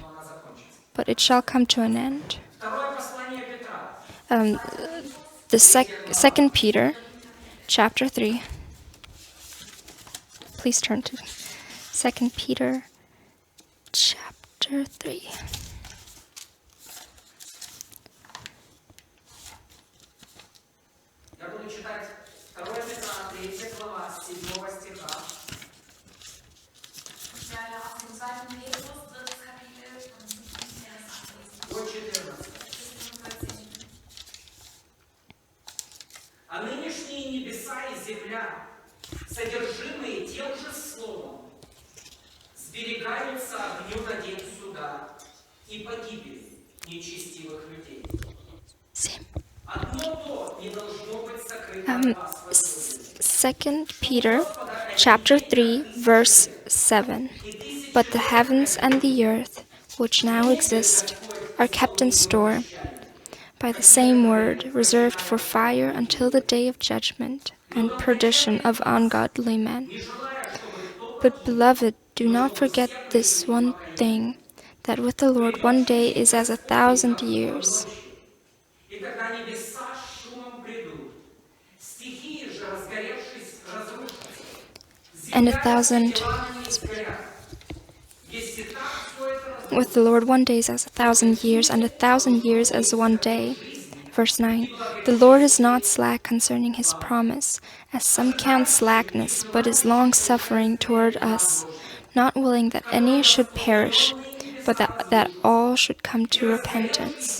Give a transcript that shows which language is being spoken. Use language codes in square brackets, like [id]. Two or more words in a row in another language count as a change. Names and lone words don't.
[en] But it shall come to an end. Um, the Second Peter, chapter 3. Please turn to Second Peter, chapter 3. [ru] Я буду читать 2 Петра, 3 глава, 7 стиха. [de] Ich werde aus dem 2. Petrus, 3. Kapitel, von 7. Vers ablesen. [ru] До 14. А нынешние небеса и земля, содержимые тем же словом, сберегаются огню на день суда и погибели нечестивых людей. Одно то не должно быть сокрыто от вас. [en] 2 Peter chapter 3 verse 7. But the heavens and the earth, which now exist, are kept in store by the same word, reserved for fire until the day of judgment and perdition of ungodly men. But beloved, do not forget this one thing, that with the Lord 1 day is as 1,000 years. [ru] И когда небеса с шумом придут, стихии же, разгоревшись, разрушатся. [en] And 1,000 with the Lord 1 day is as 1,000 years, and 1,000 years as 1 day. Verse 9. The Lord is not slack concerning his promise, as some count slackness, but is long-suffering toward us, not willing that any should perish, but that all should come to repentance.